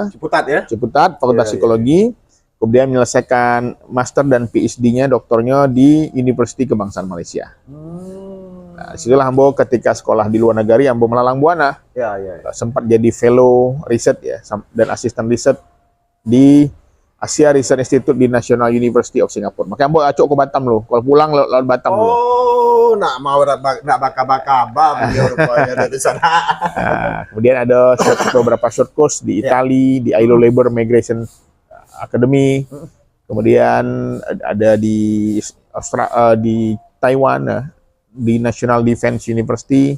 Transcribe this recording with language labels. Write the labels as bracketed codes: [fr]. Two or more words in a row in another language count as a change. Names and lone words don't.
[id] Ciputat, Fakultas Psikologi. Kemudian menyelesaikan master dan PhD-nya, doktornya di Universiti Kebangsaan Malaysia. Nah, disitulah Ambo ketika sekolah di luar negeri, Ambo melalang buana. Sempat jadi fellow riset dan asisten riset di Asia Research Institute di National University of Singapore. [min] Makanya Ambo acok ke Batam loh. Kalau pulang laut Batam loh. Nak mau nak baka-baka beliau rupanya dari sana. [id] Nah, kemudian ada beberapa [en] short course [id] di Italia, di ILO Labor Migration Academy. Kemudian ada di di Taiwan, di National Defense University.